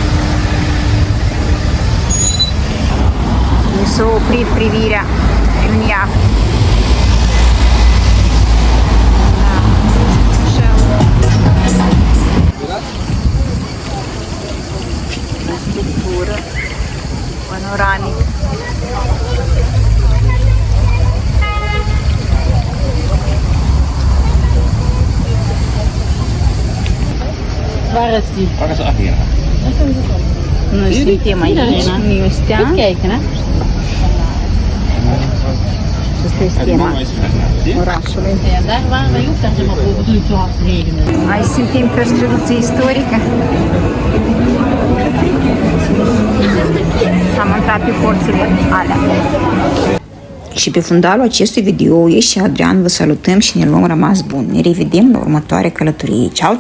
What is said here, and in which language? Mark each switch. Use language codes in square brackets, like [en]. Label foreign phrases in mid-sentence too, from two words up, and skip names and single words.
[ro] Mi s-a oprit privirea. E un iaht. Structură panoramic. [nl] Waar is die? Waar is de Agera? [ro] Noi suntem aici, nu este. [nl] Even kijken, hè? [ro] Asta este schema orașului. [nl] Ja, daar waren wij ook, daar zijn we over toen het zo hard regende. [ro] Aici suntem pe străduță istorică. Am intrat pe porțile alea. Și pe fundalul acestui video, eu și Adrian vă salutăm și ne luăm rămas bun. Ne revedem la următoarea călătorie.